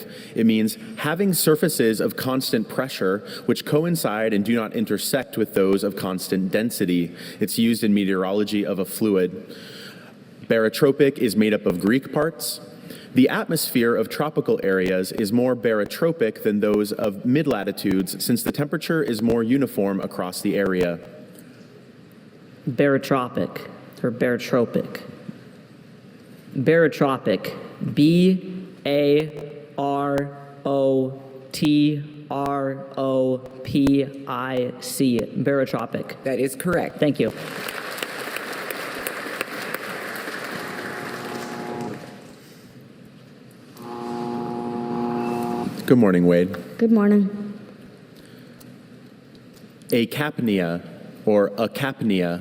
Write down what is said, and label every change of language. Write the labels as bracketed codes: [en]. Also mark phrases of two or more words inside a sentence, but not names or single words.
[en] It means having surfaces of constant pressure which coincide and do not intersect with those of constant density. It's used in meteorology of a fluid. Barotropic is made up of Greek parts. The atmosphere of tropical areas is more barotropic than those of mid-latitudes since the temperature is more uniform across the area. Barotropic or barotropic. Barotropic. B-A-R-O-T-R-O-P-I-C. Barotropic. That is correct. Thank you. Good morning, Wade. Good morning. Acapnia or acapnia.